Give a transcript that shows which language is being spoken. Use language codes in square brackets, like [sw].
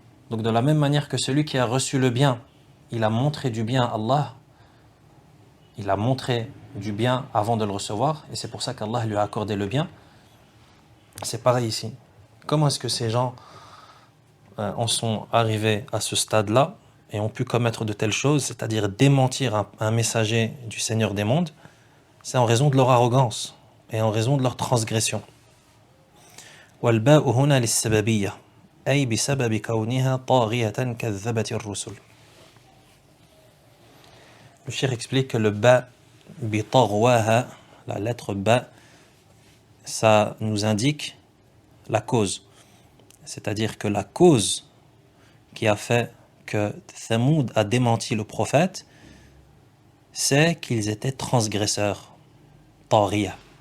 [fr] Donc de la même manière que celui qui a reçu le bien, il a montré du bien à Allah, il a montré du bien avant de le recevoir, et c'est pour ça qu'Allah lui a accordé le bien. C'est pareil ici. Comment est-ce que ces gens en sont arrivés à ce stade-là et ont pu commettre de telles choses, c'est-à-dire démentir un messager du Seigneur des mondes? C'est en raison de leur arrogance et en raison de leur transgression. [ar] وَالْبَاءُ هُنَا لِلسَّبَبِيَّةِ أي بسبب كونها طاغية كذبت الرسل. [fr] Le cheikh explique que le ba بِطَغْوَاهَا, la lettre ba, ça nous indique la cause. C'est-à-dire que la cause qui a fait que Thamoud a démenti le prophète, c'est qu'ils étaient transgresseurs. Tariya.